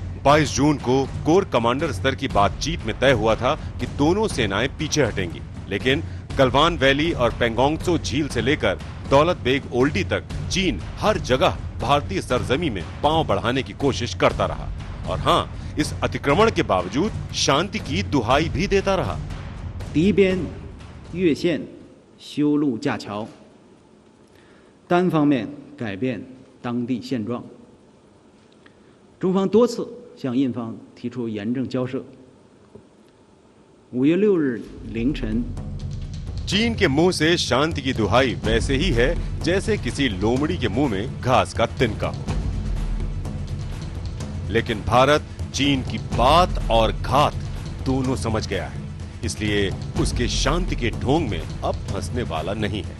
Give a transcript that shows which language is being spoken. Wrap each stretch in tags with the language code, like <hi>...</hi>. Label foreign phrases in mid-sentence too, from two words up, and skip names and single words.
<hi>22 जून को कोर कमांडर स्तर की बातचीत में तय हुआ था कि दोनों सेनाएं पीछे हटेंगी, लेकिन गलवान वैली और पेंगोंगसो झील से लेकर दौलत बेग ओल्डी तक चीन हर जगह भारतीय सरजमी में पांव बढ़ाने की कोशिश करता रहा और हाँ, इस अतिक्रमण के बावजूद शांति की दुहाई भी देता रहा।</hi> <zh>敌边越线修路架桥，单方面改变当地现状。中方多次向印方提出严正交涉。5月6日凌晨，</zh> <hi>चीन के मुंह से शांति की दुहाई वैसे ही है जैसे किसी लोमड़ी के मुंह में घास का तिनका हो, लेकिन भारत चीन की बात और घात दोनों समझ गया है, इसलिए उसके शांति के ढोंग में अब फंसने वाला नहीं है।</hi>